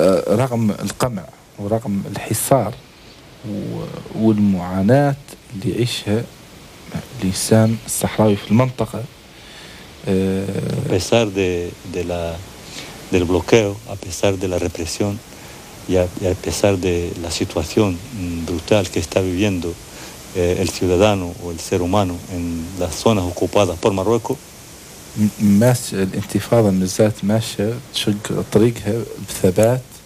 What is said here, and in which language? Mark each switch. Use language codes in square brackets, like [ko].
[ar] رغم القمع ورغم الحصار والمعاناة اللي يعيشها الإنسان الصحراوي في المنطقة. [es] A pesar del bloqueo, a pesar de la represión, y a pesar de la situación brutal que está viviendo el ciudadano o el ser humano en las zonas ocupadas por Marruecos, más la intifada [ar] نزلت ماشية تشق طريقها بثبات.